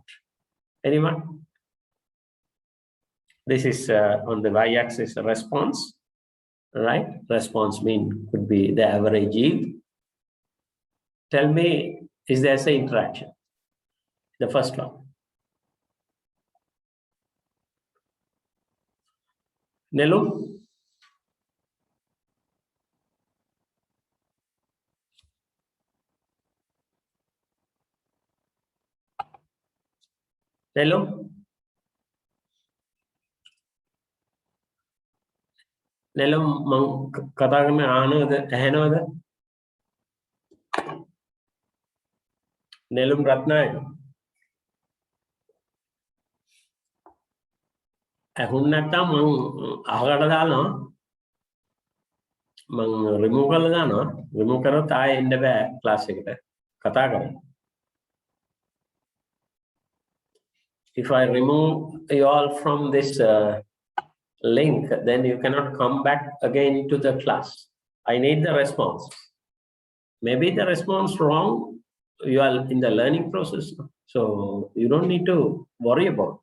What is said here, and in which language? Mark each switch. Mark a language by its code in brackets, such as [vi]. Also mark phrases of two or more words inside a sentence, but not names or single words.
[en] Anyone? This is on the y-axis response, right? Response mean could be the average yield. Tell me, is there an interaction? The first one. Nelu? Nelu? Nelu, mang kata kami ano the aheno the Nelum Ratna. [si] ඇහුන් නැත්තම් මං අහකට දානවා මං රිමූව් කරලා දානවා රිමූව් කරොත් ආයෙ එන්න බෑ ක්ලාස් එකට කතා කරන්න. [en] If I remove you all from this link, then you cannot come back again to the class. I need the response. Maybe the response wrong, you are in the learning process, so you don't need to worry about.